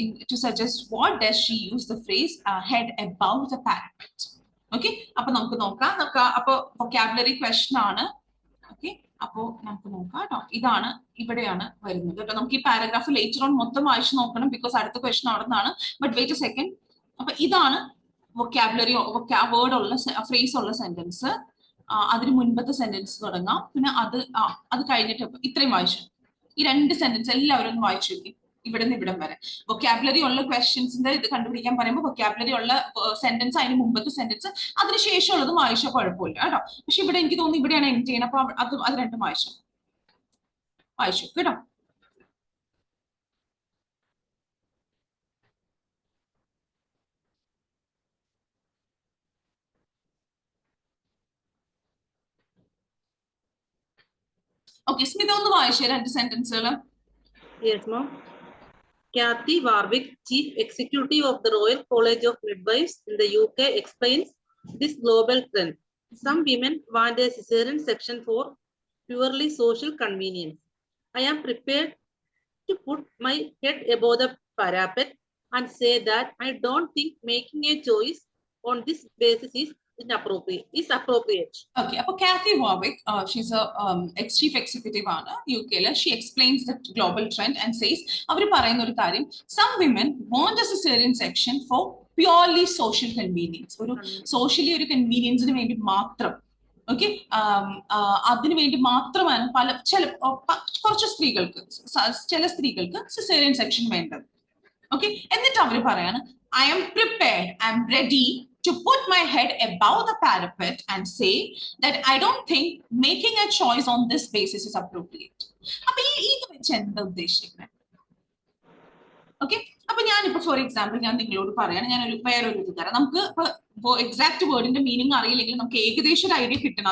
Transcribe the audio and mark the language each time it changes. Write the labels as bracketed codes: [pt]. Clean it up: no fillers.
[en] To suggest what does she use the phrase head above the parapet? [ml] Okay. അപ്പൊ നമുക്ക് നോക്കാം. അപ്പൊ vocabulary question ആണ്. Okay. അപ്പോ നമുക്ക് നോക്കാം കേട്ടോ. ഇതാണ് ഇവിടെയാണ് വരുന്നത് കേട്ടോ. നമുക്ക് ഈ പാരഗ്രാഫ് ലേറ്റർ ഓൺ മൊത്തം വായിച്ചു നോക്കണം ബിക്കോസ് അടുത്ത ക്വസ്റ്റൻ അവിടെ നിന്നാണ്. [en] But wait a second. [ml] അപ്പൊ ഇതാണ് വൊക്കാബുലറി വേർഡ് ഉള്ള ഫ്രേസ് ഉള്ള സെന്റൻസ്. അതിന് മുൻപത്തെ സെന്റൻസ് തുടങ്ങാം. പിന്നെ അത് കഴിഞ്ഞിട്ട് ഇത്രയും വായിച്ചു. ഈ 2 സെന്റൻസ് എല്ലാവരും ഒന്ന് വായിച്ചു നോക്കി ഇവിടെ നിന്ന് ഇവിടം വരെ. വൊക്കാബുലറി ഉള്ള ക്വസ്റ്റ്യൻസിന്റെ ഇത് കണ്ടുപിടിക്കാൻ പറയുമ്പോൾ വൊക്കാബുലറി ഉള്ള സെന്റൻസ്, അതിന് മുമ്പത്തെ സെന്റൻസ്, അതിന് ശേഷമുള്ളത് വായിച്ചാൽ കുഴപ്പമില്ല കേട്ടോ. പക്ഷെ ഇവിടെ എനിക്ക് തോന്നുന്നു ഇവിടെയാണ് എൻഡ് ചെയ്യുന്നത്. അപ്പൊ അത് രണ്ടും വായിച്ചു കേട്ടോ. ഓക്കെ, സ്മിത ഒന്ന് വായിച്ചേ 2 സെന്റൻസുകൾ. [en] Yes, ma'am. Kathy Warwick, Chief Executive of the Royal College of Midwives in the UK, explains this global trend. Some women want a cesarean section for purely social convenience. I am prepared to put my head above the parapet and say that I don't think making a choice on this basis is appropriate. Okay, [ml] അപ്പോൾ [en] Kathy Warwick, she's a ex-chief executive ആണ് UK. She explains the global trend and says, [ml] അവർ പറയുന്ന ഒരു കാര്യം, [en] some women want a cesarean section for purely social convenience. [ml] ഒരു socially ഒരു കൺവീനിയൻസിന് വേണ്ടി മാത്രം. Okay, അതിനു വേണ്ടി മാത്രമാണ് കുറച്ച് സ്ത്രീകൾക്ക്, ചില സ്ത്രീകൾക്ക് സിസേറിയൻ സെക്ഷൻ വേണ്ടത്. ഓക്കെ, എന്നിട്ട് അവർ പറയാണ്, [en] I am prepared, I am ready to put my head above the parapet and say that I don't think making a choice on this basis is appropriate. [ml] അപ്പൊ ഇത് വെച്ച് എന്താ ഉദ്ദേശിക്കുന്നത്? ഓക്കെ, അപ്പൊ ഞാനിപ്പോ [en] for example [ml] ഞാൻ നിങ്ങളോട് പറയാണ്, ഞാനൊരു വേറൊരു ഇത് തരാം. നമുക്ക് ഇപ്പൊ എക്സാക്ട് വേർഡിന്റെ മീനിങ് അറിയില്ലെങ്കിൽ നമുക്ക് ഏകദേശം ഒരു ഐഡിയ കിട്ടണം.